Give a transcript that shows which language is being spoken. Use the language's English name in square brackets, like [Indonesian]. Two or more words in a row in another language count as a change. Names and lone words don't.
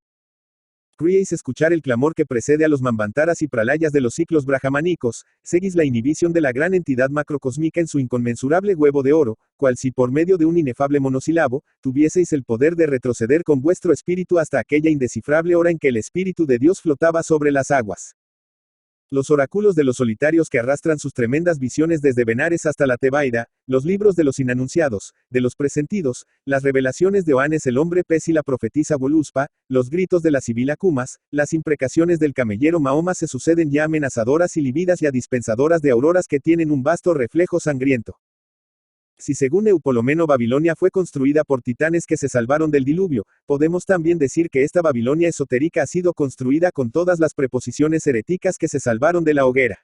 [Spanish] Creéis escuchar el clamor que precede a los mambantaras y pralayas de los ciclos brahmanicos, seguís la inhibición de la gran entidad macrocósmica en su inconmensurable huevo de oro, cual si por medio de un inefable monosílabo, tuvieseis el poder de retroceder con vuestro espíritu hasta aquella indescifrable hora en que el Espíritu de Dios flotaba sobre las aguas. Los oráculos de los solitarios que arrastran sus tremendas visiones desde Benares hasta la Tebaida, los libros de los inanunciados, de los presentidos, las revelaciones de Oanes el hombre pez y la profetisa Voluspa, los gritos de la sibila Kumas, las imprecaciones del camellero Mahoma se suceden ya amenazadoras y lívidas ya dispensadoras de auroras que tienen un vasto reflejo sangriento. Si según Eupolomeno Babilonia fue construida por titanes que se salvaron del diluvio, podemos también decir que esta Babilonia esotérica ha sido construida con todas las preposiciones heréticas que se salvaron de la hoguera.